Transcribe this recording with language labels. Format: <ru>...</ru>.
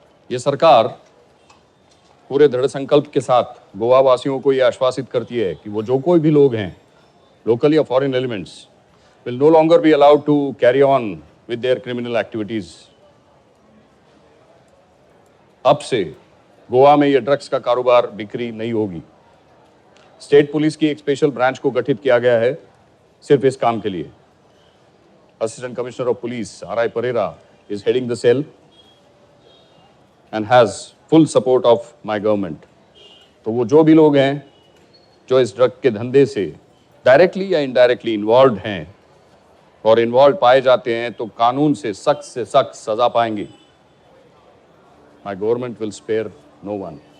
<hi>ये सरकार पूरे दृढ़ संकल्प के साथ गोवा वासियों को यह आश्वासित करती है कि वो जो कोई भी लोग हैं, लोकल या foreign elements,</hi> <en>will no longer be allowed to carry on with their criminal activities.</en> <hi>अब से गोवा में ये ड्रग्स का कारोबार बिक्री नहीं होगी। स्टेट पुलिस की एक स्पेशल ब्रांच को गठित किया गया है सिर्फ इस काम के लिए।</hi> <en>Assistant commissioner of police R.I. Pereira is heading the cell and has full support of my government.</en> <hi>तो वो जो भी लोग हैं जो इस ड्रग के धंधे से डायरेक्टली या इनडायरेक्टली इन्वॉल्व हैं और इन्वॉल्व पाए जाते हैं तो कानून से सख्त सजा पाएंगे।</hi> <en>My government will spare no one.</en>